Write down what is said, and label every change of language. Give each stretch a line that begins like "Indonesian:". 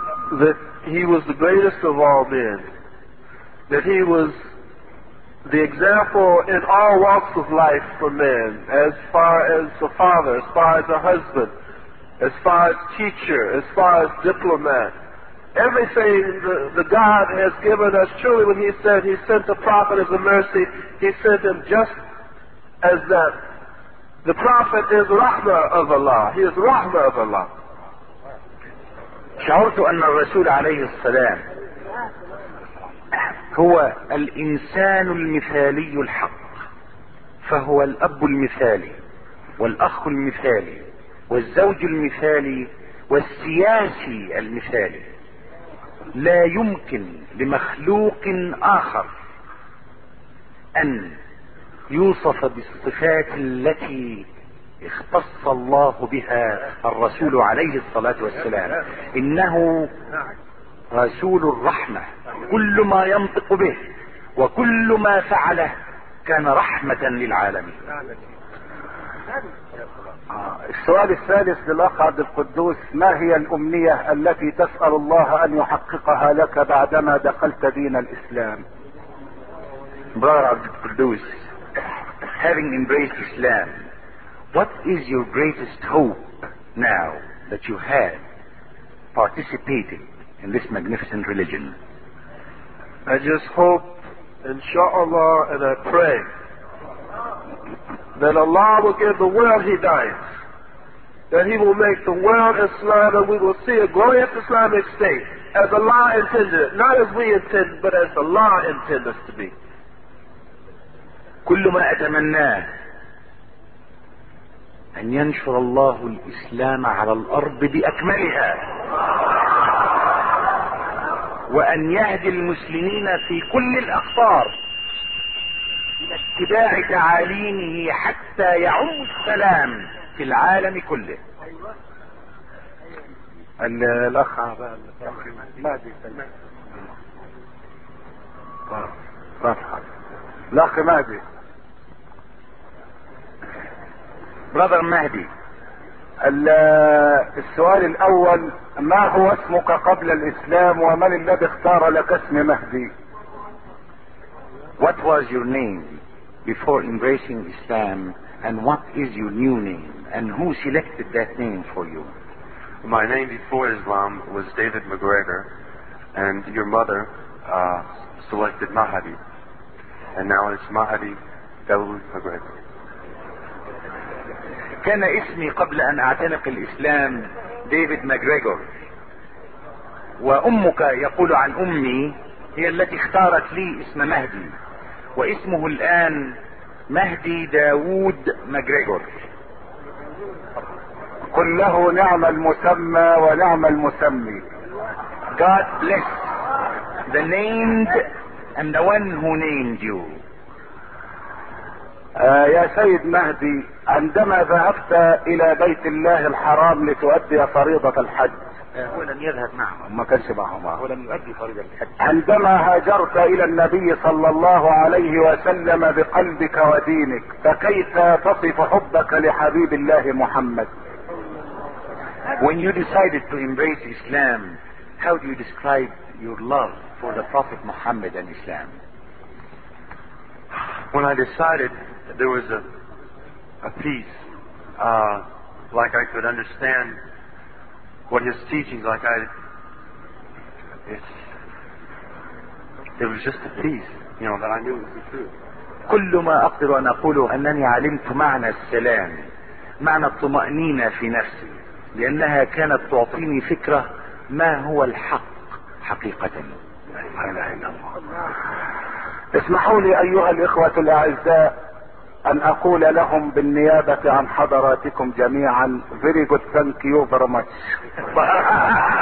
English: That he was the greatest of all men. That he was the example in all walks of life for men, as far as a father, as far as a husband, as far as teacher, as far as diplomat, everything the God has given us. Truly, when he said he sent the prophet as a mercy, he sent him just as that. The prophet is rahma of Allah. He is rahma of Allah.
Arabic: شعرت أن الرسول عليه السلام هو الإنسان المثالي الحق، فهو الأب المثالي والأخ المثالي والزوج المثالي والسياسي المثالي. لا يمكن لمخلوق آخر أن يوصف بالصفات التي اختص الله بها الرسول عليه الصلاة والسلام. إنه رسول الرحمة، كل ما ينطق به وكل ما فعله كان رحمة للعالمين. السؤال الثالث للأخ عبد القدوس، ما هي الأمنية التي تسأل الله أن يحققها لك بعدما دخلت دين الإسلام؟
English: Brother عبد القدوس، having embraced Islam, what is your greatest hope now that you have participated in this magnificent religion? I just hope, inshallah, and I pray that Allah will give the world hidayah, that he will make the world Islam, and we will see a glorious Islamic state as Allah intended it, not as we intend, but as Allah intended us to be.
Arabic: كل ما أتمناه أن ينشر الله الإسلام على الأرض بأكملها، وأن يهدي المسلمين في كل الأقطار لاتباع تعاليمه حتى يعم السلام في العالم كله. الأخ مهدي، الأخ مهدي،
English: brother مهدي،
Arabic: السؤال الاول، ما هو اسمك قبل الاسلام ومن الذي اختار لك اسم مهدي؟
English: What was your name before embracing Islam and what is your new name and who selected that name for you? My name before Islam was David McGregor and your mother selected Mahdi and now it's Mahdi Dawood McGregor.
Arabic: كان اسمي قبل ان اعتنق الاسلام ديفيد ماكغريغور، وامك يقول عن امي هي التي اختارت لي اسم مهدي، واسمه الان مهدي داود ماكغريغور. قل له نعم المسمى ونعم المسمي.
English: God bless the named and the one who named you.
Arabic: يا سيد مهدي، عندما ذهبت الى بيت الله الحرام لتؤدي فريضة الحج، هو لم يذهب معهم، ما كانش معهم، هو لم يؤدي فريضة الحج. عندما هاجرت الى النبي صلى الله عليه وسلم بقلبك ودينك، فكيف تصف حبك لحبيب الله محمد؟
English: When you decided to embrace Islam, how do you describe your love for the Prophet Muhammad and Islam? When I decided there was a peace, like I could understand what his teachings, like I, it was just a peace, you know, that I knew was the truth.
Arabic: كل ما أقدر أن أقوله أنني علمت معنى السلام، معنى الطمأنينة في نفسي، لأنها كانت تعطيني فكرة ما هو الحق حقيقة. لا إله إلا الله. اسمحوا لي ايها الاخوة الاعزاء ان اقول لهم بالنيابة عن حضراتكم جميعا
English: very good thank you very much.